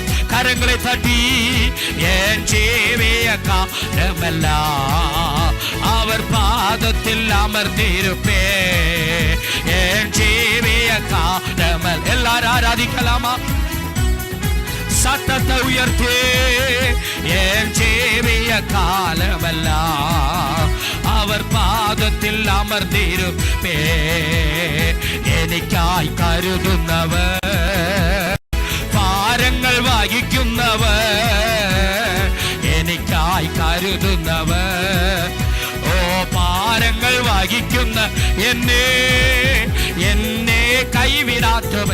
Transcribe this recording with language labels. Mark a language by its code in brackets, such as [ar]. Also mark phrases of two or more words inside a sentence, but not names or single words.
[ta] கரங்களை தட்டி, என் ஜீவிய காலமெல்லாம் அவர் பாதத்தில் அமர்ந்திருப்பே, என் ஜீவிய காலமல். எல்லாரும் ஆராதிக்கலாமா? சத்தத்தை உயர்த்தே, என் ஜீவிய காலமெல்லாம் அவர் பாதத்தில் அமர்ந்திருப்பே. [ml] എനിക്കായി കരുതുന്നവർ, ഭാരങ്ങൾ വഹിക്കുന്നവർ, എനിക്കായി കരുതുന്നവർ, ഓ ഭാരങ്ങൾ വഹിക്കുന്ന എന്നെ കൈവിടാത്തവർ.